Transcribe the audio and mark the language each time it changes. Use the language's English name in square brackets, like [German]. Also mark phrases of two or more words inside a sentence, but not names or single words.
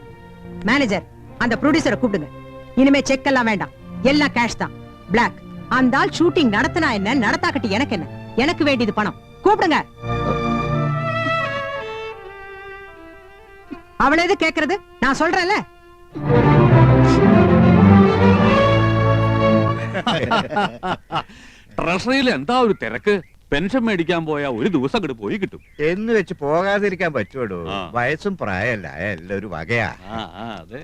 [Tamil] மேனேஜர், அந்த ப்ரொடியூசரை கூப்பிடுங்க. இனிமே செக் எல்லாம் வேண்டாம், எல்லாம் கேஷ் தான், பிளாக். அந்த ஆள் ஷூட்டிங் நடத்தினா என்ன, நடத்தாக்கட்டி எனக்கு என்ன? எனக்கு வேண்டியது பணம். கூப்பிடுங்க. அவள எது கேக்குறது? நான் சொல்றேன்ல. [Malayalam] ട്രഷറിയിൽ എന്താ ഒരു തിരക്ക്? പെൻഷൻ മേടിക്കാൻ പോയാ ഒരു ദിവസം അങ്ങോട്ട് പോയി കിട്ടും. എന്ന് വെച്ച് പോകാതിരിക്കാൻ പറ്റുമോ? ആ. വയസ്സും പ്രായമല്ല, എല്ലാം ഒരു വകയാ. അതെ.